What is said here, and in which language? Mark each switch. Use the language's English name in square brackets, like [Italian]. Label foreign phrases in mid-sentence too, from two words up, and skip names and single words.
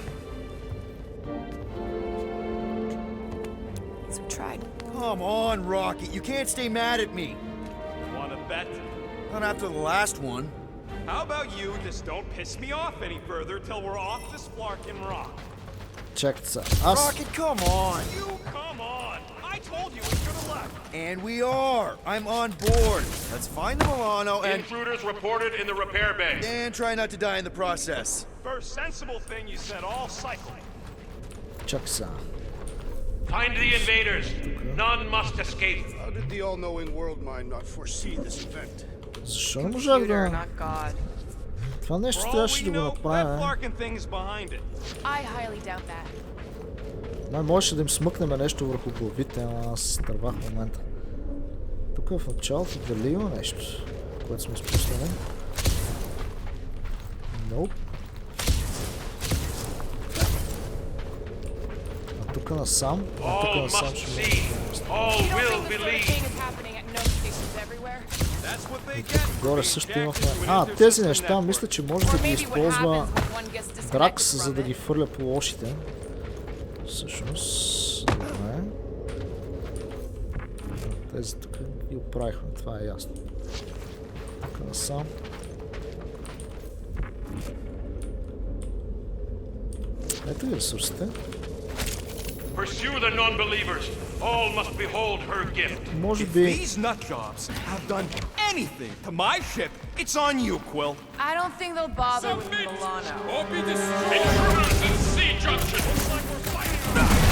[English] So we tried. Come on, Rocket. You can't stay mad at me. Wanna bet? Not after the last one. How about you just don't piss me off any further till we're off this Flarkin' rock? [Bulgarian] Чакайте се. Аз... [English] Rocket, come on! You come on! I told you we should have left. And we are. I'm on board. Let's find the Milano and... Intruders reported in the repair bay. And try not to die in the process. First sensible thing you said all cycling. [Bulgarian] Чакай сега. [English] Find the invaders. None must escape. How did the all-knowing world mind not foresee this event? [Bulgarian] Защо не можах [English] Computer, [Bulgarian] да... [English] not God. [Bulgarian] Това нещо [English] For all [Bulgarian] трябваше [English] we [Bulgarian] да го [English] know, that [Bulgarian] направим. [English] Flarkin' thing's behind it. I highly doubt that. [Bulgarian] Май можеше да им смъкнем нещо върху главите, ама аз стървах в момента. Тук в началото дали има нещо, което сме спуснали? Nope. А тук насам? А тук [English] All [Bulgarian] насам [English] must [Bulgarian] ще [English] see. All You don't will think this sort of believe. thing is happening at no stations everywhere? [Bulgarian] Горе също имахме... тези неща мисля, че може да ги използва Дракс, за да ги фърля по лошите. Всъщност... Добре. Тези тук ги оправихме, това е ясно. Тук насам. Ето ги ресурсите. [English] Pursue the non-believers. All must behold her gift. [Bulgarian] Може [English] If [Bulgarian] би... [English] these nutjobs have done anything to my ship, it's on you, Quill. I don't think they'll bother with Milano. Or be destroyed. Intruders in C junction. Looks like we're fighting.